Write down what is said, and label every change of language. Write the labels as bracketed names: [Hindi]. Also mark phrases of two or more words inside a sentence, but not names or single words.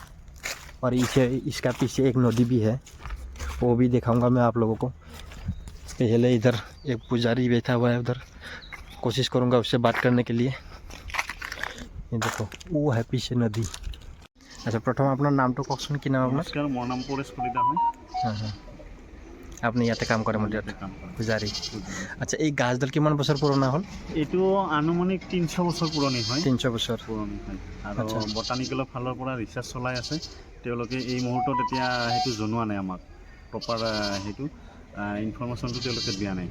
[Hindi] और इसका पीछे एक नदी भी है, वो भी दिखाऊंगा मैं आप लोगों को। पहले इधर एक पुजारी बैठा हुआ है, उधर कोशिश करूंगा उससे बात करने के लिए। ये देखो वो है पीछे नदी। अच्छा प्रथम अपना नाम तो कौन कि नाम नमस्कार, [Assamese] মোৰ নাম [Hindi] परेश कलिता है। हाँ हाँ, [Assamese] আপনি ইয়াতে কাম কৰে মন্দিৰত পূজাৰী। আচ্ছা এই গাছডাল কিমান বছৰ পুৰণা হ'ল? এইটো আনুমানিক 300 বছৰ পুৰণি হয়। 300 বছৰ পুৰণি হয়। আৰু বটানিকেলৰ ফালৰ পৰা ৰিচাৰ্চ চলাই আছে তেওঁলোকে। এই মুহূৰ্তত এতিয়া সেইটো জনোৱা নাই আমাক, প্ৰপাৰ সেইটো ইনফৰমেশ্যনটো তেওঁলোকে দিয়া নাই।